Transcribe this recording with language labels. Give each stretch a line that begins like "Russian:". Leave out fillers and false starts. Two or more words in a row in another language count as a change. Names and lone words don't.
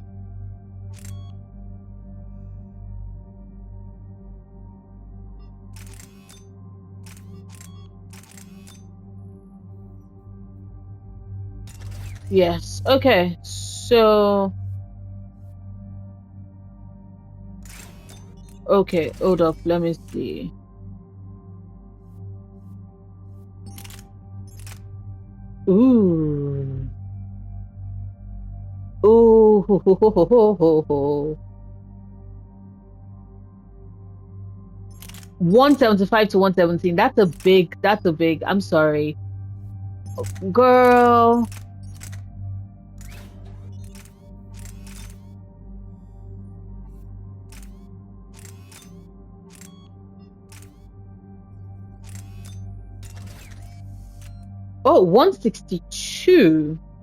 English: Yes. Okay. So. Okay. Hold up. Let me see. Ooh. Ooh. Ho, ho, ho, ho, ho, ho, ho. 175 to 117. That's a big. I'm sorry. Girl. Oh, 162.